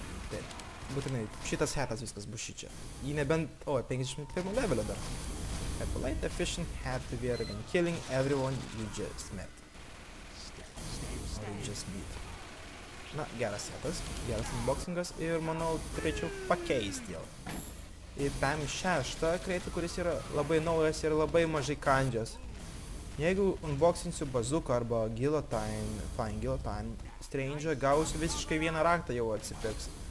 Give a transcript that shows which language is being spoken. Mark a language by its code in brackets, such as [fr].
[lt] Taip, būtinai, šitas hatas viskas bus šičia. Jį nebent, 51 levelio dar. [en] A polite, efficient hat to wear when killing everyone you just met. Or you just meet. [lt] Na, geras hatas, geras unboxingas ir manau turėčiau pakeisti jau. Į Cam 6 kreitą, kuris yra labai naujas ir labai mažai kandžias. Jeigu unboxinsiu Bazooka arba Flying Guillotine Strange, gausiu visiškai vieną raktą jau atsipirks.